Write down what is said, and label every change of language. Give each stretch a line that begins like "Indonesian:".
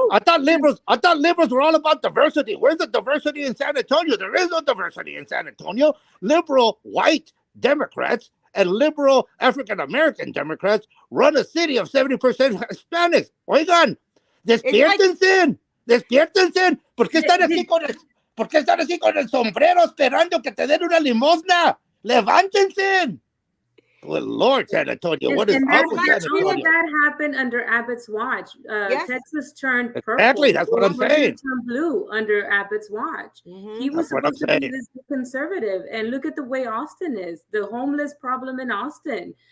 English: I thought liberals were all about diversity. Where's the diversity in San Antonio? There is no diversity in San Antonio. Liberal white Democrats and liberal African-American Democrats run a city of 70% Hispanics.
Spanish: Oigan, despiértense. ¿Por qué están así con el sombrero esperando que te den una limosna? Levántense.
English: Good Lord, San Antonio. What is up with San Antonio? That happened under Abbott's watch. Yes. Texas turned purple. Exactly, that's what I'm saying. Turned blue under Abbott's watch. Mm-hmm. He was supposed to be this conservative. And look at the way Austin is. The homeless problem in Austin.